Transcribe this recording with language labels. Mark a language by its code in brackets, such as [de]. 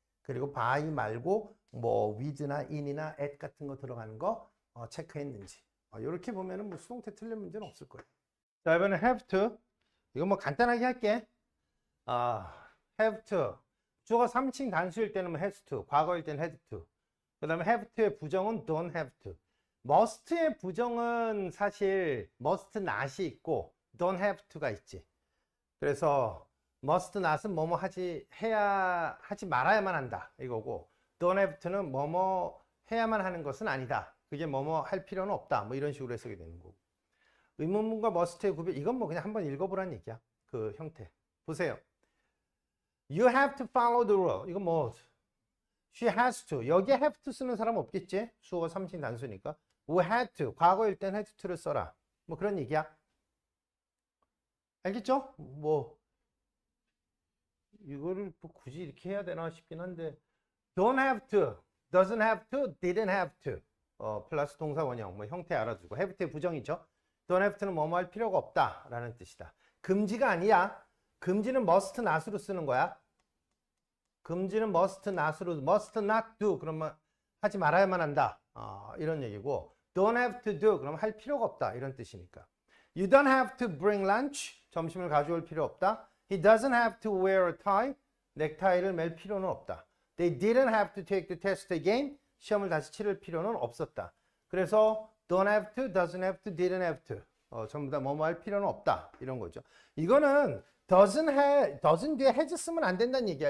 [ko] 그리고 by 말고 뭐 with나 in이나 at 같은 거 들어가는 거 체크했는지. 이렇게 보면은 뭐 수동태 틀린 문제는 없을 거예요. 자, 이번엔 have to. 이거 뭐 간단하게 할게. have to. 주어가 3층 단수일 때는 뭐 has to. 과거일 때는 had to. 그 다음에 have to의 부정은 don't have to. must의 부정은 사실 must not이 있고 don't have to가 있지. 그래서 must not은 뭐뭐 하지 말아야만 한다 이거고 don't have to는 뭐뭐 해야만 하는 것은 아니다. 그게 뭐뭐 할 필요는 없다. 뭐 이런 식으로 해석이 되는 거고. 의문문과 must의 구별 이건 뭐 그냥 한번 읽어보라는 얘기야. 그 형태. 보세요. [en] You have to follow the rule. [ko] 이건 뭐 [en] she has to. [ko] 여기에 have to 쓰는 사람 없겠지? 수어가 3인 단수니까. [en] We had to. [ko] 과거일 땐 had to를 써라. 뭐 그런 얘기야. 알겠죠? 뭐 이거를 뭐 굳이 이렇게 해야 되나 싶긴 한데 [en] don't have to, doesn't have to, didn't have to. [ko] 플러스 동사 원형, 뭐 형태 알아두고 have to의 부정이죠. don't have to는 뭐뭐 할 필요가 없다 라는 뜻이다. 금지가 아니야. 금지는 must not으로 쓰는 거야. 금지는 must not으로, must not do 그러면 하지 말아야만 한다. 이런 얘기고 don't have to do 그러면 할 필요가 없다 이런 뜻이니까. [en] You don't have to bring lunch. [ko] 점심을 가져올 필요 없다. [en] He doesn't have to wear a tie. [ko] 넥타이를 맬 필요는 없다. [en] They didn't have to take the test again. [ko] 시험을 다시 치를 필요는 없었다. 그래서 don't have to, doesn't have to, didn't have to. 전부 다 뭐뭐 할 필요는 없다. 이런 거죠. 이거는 doesn't 뒤에 has 쓰면 안 된다는 얘기야.